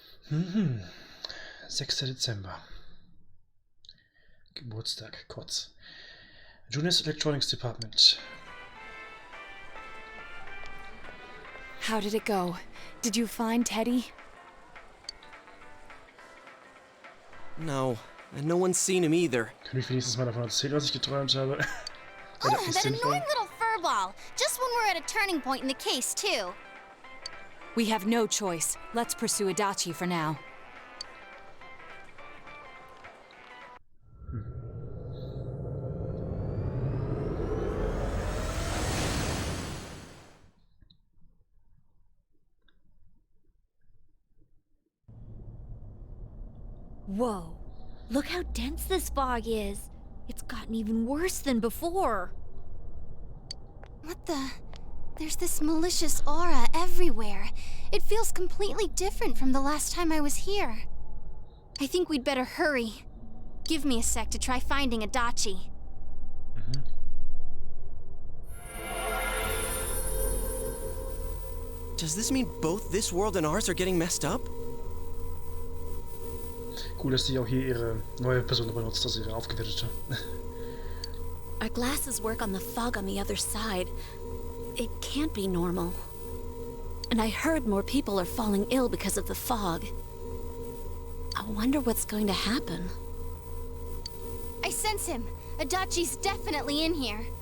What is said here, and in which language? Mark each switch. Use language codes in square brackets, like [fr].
[de] Mhm. 6. Dezember. Geburtstag, kurz. [en] Junior's Electronics Department. How did it go? Did you find Teddy? No, and no one's seen him either. [de] Kann ich wenigstens mal davon erzählen, was ich geträumt habe? [en] Oh, that annoying little furball! Just when we're at a turning point in the case, too. We have no choice. Let's pursue Adachi for now. Whoa, look how dense this fog is. It's gotten even worse than before. What the? There's this malicious aura everywhere. It feels completely different from the last time I was here. I think we'd better hurry. Give me a sec to try finding Adachi. Does this mean both this world and ours are getting messed up? [de] Cool, dass die auch hier ihre neue Person benutzt, also ihre aufgewertete. [en] Our glasses work on the fog on the other side. It can't be normal. And I heard more people are falling ill because of the fog. I wonder what's going to happen. I sense him. Adachi's definitely in here.